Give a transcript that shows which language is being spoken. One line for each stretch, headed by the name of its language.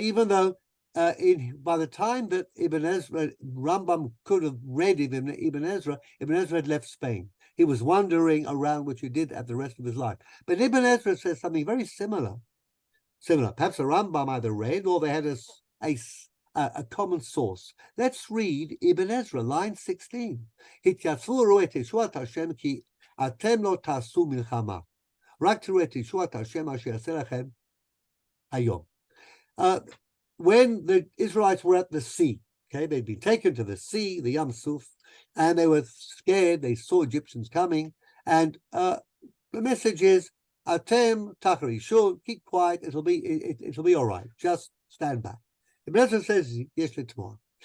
English: Even though by the time that Rambam could have read Ibn Ezra had left Spain. He was wandering around, which he did at the rest of his life. But Ibn Ezra says something very similar. Perhaps the Rambam either read or they had a common source. Let's read Ibn Ezra, line 16.
Hebrew: התייצבו ראו את ישועת השם כי אתם לא תעשו מלחמה. רק תראו את ישועת השם אשר יעשה לכם היום.
English: When the Israelites were at the sea, okay, they'd been taken to the sea, the Yam Suf, and they were scared. They saw Egyptians coming, and the message is,
Hebrew: "Atem tacharishu,
English: keep quiet. It'll be all right. Just stand back." The Ezra says,
Hebrew: "Yesh letmor.